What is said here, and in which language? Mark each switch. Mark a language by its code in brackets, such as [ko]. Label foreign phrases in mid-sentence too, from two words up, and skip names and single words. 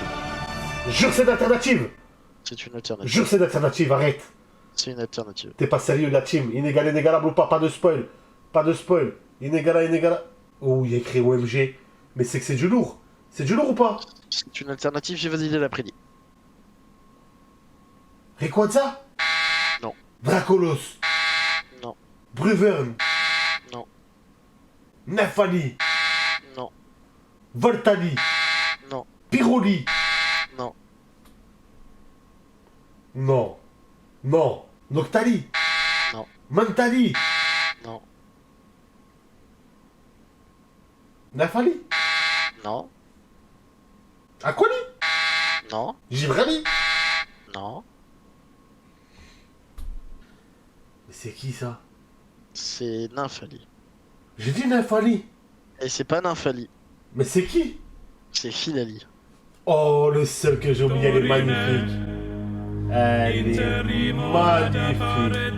[fr] Jure, c'est d'alternative! C'est une alternative. Jure, c'est d'alternative, arrête! C'est une alternative. T'es pas sérieux, la team. Inégalable ou pas de spoil. Pas de spoil. Inégala. Oh, il y a écrit OMG. Mais c'est que c'est du lourd. C'est du lourd ou pas? C'est une alternative, j'ai validé l'après-midi. Rayquaza? Non. Dracolos? Non. Bruverne? Non. Nefali? Non. Voltali? Non. Piroli? Non. Non. Noctali? Non. Mantali? Non. Nefali? Non. Aquali? Non. Gibrali? Non. Mais c'est qui ça? C'est Nymphali. J'ai dit Nefali. Et c'est pas Nymphali, Mais c'est qui? c'est Filali. Oh, le seul que j'ai oublié, elle est magnifique. Elle est magnifique.